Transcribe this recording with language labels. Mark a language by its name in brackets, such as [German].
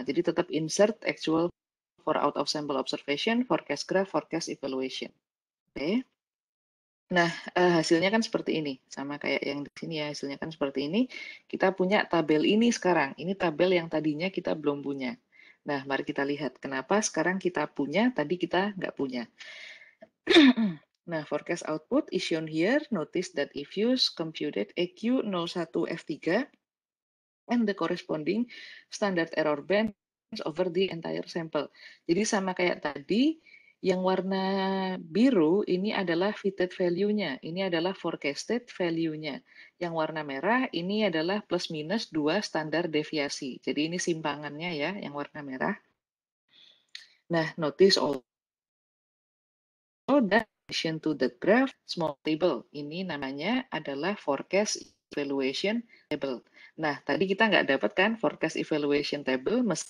[Indonesian] Jadi tetap [English] insert actual for out of sample observation, forecast graph, forecast evaluation. Oke. [Indonesian] Nah, hasilnya kan seperti ini. Sama kayak yang di sini ya, hasilnya kan seperti ini. Kita punya tabel ini sekarang. Ini tabel yang tadinya kita belum punya. Nah, mari kita lihat kenapa sekarang kita punya, tadi kita nggak punya. [English] Nah, forecast output is shown here. Notice that if you computed EQ01 F3 and the corresponding standard error band over the entire sample. [Indonesian] Jadi sama kayak tadi, yang warna biru ini adalah fitted value-nya, ini adalah forecasted value-nya. Yang warna merah ini adalah plus minus 2 standar deviasi. Jadi ini simpangannya ya, yang warna merah. [English] Nah, notice also that addition to the graph small table. [Indonesian] Ini namanya adalah forecast evaluation table. Nah, tadi kita nggak dapat kan forecast evaluation table